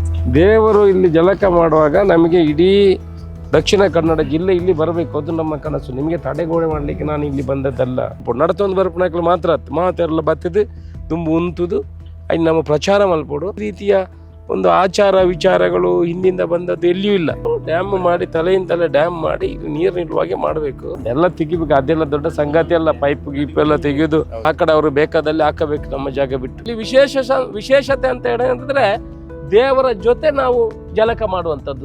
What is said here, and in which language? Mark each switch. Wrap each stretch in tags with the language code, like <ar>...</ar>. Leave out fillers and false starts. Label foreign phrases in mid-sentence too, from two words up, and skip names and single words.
<kn>ದೇವರು ಇಲ್ಲಿ ಜಲಕ ಮಾಡುವಾಗ ನಮಗೆ ಇಡೀ ದಕ್ಷಿಣ ಕನ್ನಡ ಜಿಲ್ಲೆ ಇಲ್ಲಿ ಬರಬೇಕು, ಅದು ನಮ್ಮ ಕನಸು. ನಿಮಗೆ ತಡೆಗೋಡೆ ಮಾಡಲಿಕ್ಕೆ ನಾನು ಇಲ್ಲಿ ಬಂದದ್ದಲ್ಲ.</kn> <tcy>ನಡತೊಂದು ಬರ್ಪಣಕ್ಲು ಮಾತ್ರ ಮಾತೆಲ್ಲ ಬತ್ತದು ತುಂಬು ಉಂತುದು ಅಲ್ಲಿ ನಮ್ಮ ಪ್ರಚಾರ ಮಲ್ಪೋಡು.</tcy> <kn>ರೀತಿಯ ಒಂದು ಆಚಾರ ವಿಚಾರಗಳು ಹಿಂದಿಂದ ಬಂದದ್ದು ಎಲ್ಲಿಯೂ ಇಲ್ಲ. ಡ್ಯಾಮ್ ಮಾಡಿ ತಲೆಯಿಂದಲೇ ಡ್ಯಾಮ್ ಮಾಡಿ ನೀರು ನಿಲ್ಲುವಾಗೆ ಮಾಡಬೇಕು. ಎಲ್ಲ ತೆಗಿಬೇಕು, ಅದೆಲ್ಲ ದೊಡ್ಡ ಸಂಗತಿ ಅಲ್ಲ. ಪೈಪ್ ಗೀಪ್ ಎಲ್ಲ ತೆಗೆದು ಆ ಕಡೆ ಅವರು ಬೇಕಾದಲ್ಲಿ ಹಾಕಬೇಕು, ನಮ್ಮ ಜಾಗ ಬಿಟ್ಟು. ಇಲ್ಲಿ ವಿಶೇಷತೆ ಅಂತ ಹೇಳಿದ್ರೆ ದೇವರ ಜೊತೆ ನಾವು ಜಲಕ ಮಾಡುವಂಥದ್ದು.</kn>